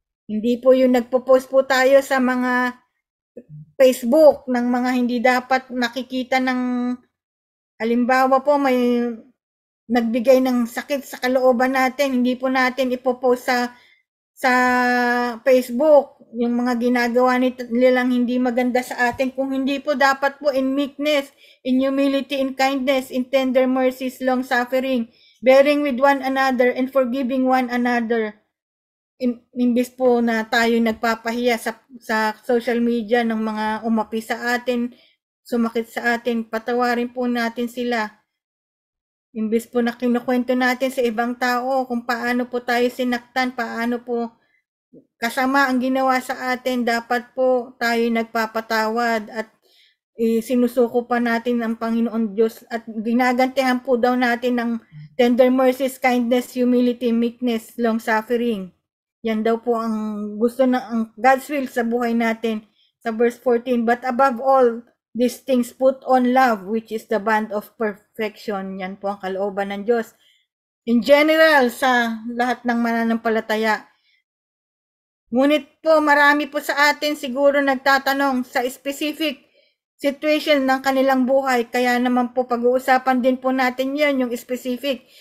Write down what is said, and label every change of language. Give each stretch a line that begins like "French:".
Filipino: Hindi po yung nagpo-post po tayo sa mga Facebook ng mga hindi dapat nakikita ng, halimbawa po may nagbigay ng sakit sa kalooban natin, hindi po natin ipopost sa Facebook yung mga ginagawa nilang hindi maganda sa atin. Kung hindi po, dapat po
English: in meekness, in humility, in kindness, in tender mercies, long suffering, bearing with one another and forgiving one another.
Filipino: Imbis po na tayo nagpapahiya sa social media ng mga umapi sa atin, sumakit sa atin, patawarin po natin sila. Imbis po na kinukwento natin sa ibang tao kung paano po tayo sinaktan, paano po kasama ang ginawa sa atin, dapat po tayo nagpapatawad at sinusuko pa natin ang Panginoon Diyos at ginagantihan po daw natin ng
English: tender mercies, kindness, humility, meekness, long suffering.
Filipino: Yan daw po ang gusto ng
English: God's will
Filipino: sa buhay natin. Sa verse 14,
English: but above all these things put on love, which is the bond of perfection.
Filipino: Yan po ang kalooban ng Diyos.
English: In general,
Filipino: sa lahat ng mananampalataya. Ngunit po, marami po sa atin siguro nagtatanong sa
English: specific situation
Filipino: ng kanilang buhay. Kaya naman po pag-uusapan din po natin yan, yung specific.